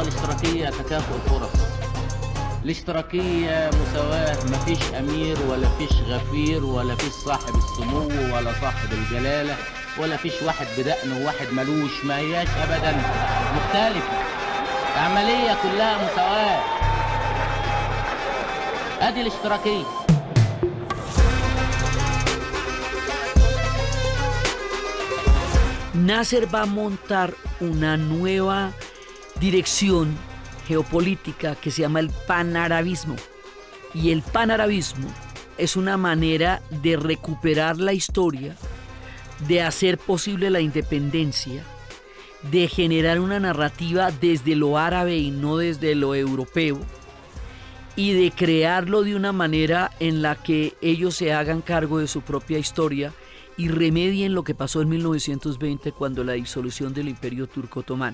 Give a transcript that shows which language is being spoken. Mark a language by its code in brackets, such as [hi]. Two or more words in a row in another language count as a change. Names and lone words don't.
[ar] الاشتراكيه تكافؤ الفرص، الاشتراكيه مساواه، مفيش امير ولا فيش غفير ولا فيش صاحب السمو ولا صاحب الجلاله ولا فيش واحد بدقن وواحد ملوش، ما هياش ابدا مختلفه، العمليه كلها مساواه. ادي الاشتراكيه. [es] Nasser va a montar una nueva dirección geopolítica que se llama el panarabismo. Y el panarabismo es una manera de recuperar la historia, de hacer posible la independencia, de generar una narrativa desde lo árabe y no desde lo europeo, y de crearlo de una manera en la que ellos se hagan cargo de su propia historia y remedien lo que pasó en 1920 cuando la disolución del Imperio Turco Otomano.